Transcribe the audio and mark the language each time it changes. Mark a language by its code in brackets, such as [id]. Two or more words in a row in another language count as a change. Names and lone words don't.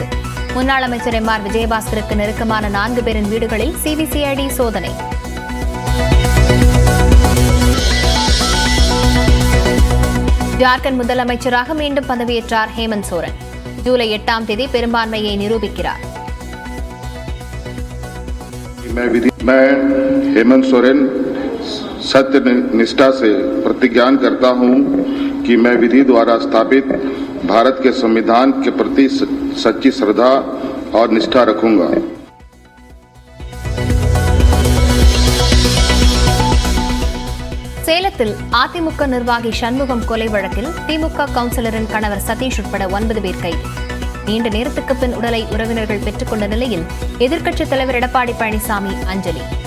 [ta] முன்னாள் அமைச்சர் எம்.ஆர். விஜயபாஸ்கருக்கு நெருக்கமான 4 பேரின் வீடுகளில் சிபிசிஐடி சோதனை. ஜார்க்கண்ட் முதலமைச்சராக மீண்டும் பதவியேற்றார் ஹேமந்த் சோரன். ஜூலை 8ஆம் தேதி பெரும்பான்மையை நிரூபிக்கிறார். [hi] मैं हेमंत सोरेन सत्य निष्ठा से प्रतिज्ञान करता हूं कि मैं विधि द्वारा स्थापित भारत के संविधान के प्रति सच्ची श्रद्धा और निष्ठा रखूंगा. [ta] சேலத்தில் அதிமுக நிர்வாகி சண்முகம் கொலை வழக்கில் திமுக கவுன்சிலரின் கணவர் சதீஷ் உட்பட 9 பேர் கைது. நீண்ட நேரத்துக்கு பின் உடலை உறவினர்கள் பெற்றுக் கொண்ட நிலையில் எதிர்க்கட்சித் தலைவர் எடப்பாடி பழனிசாமி அஞ்சலி.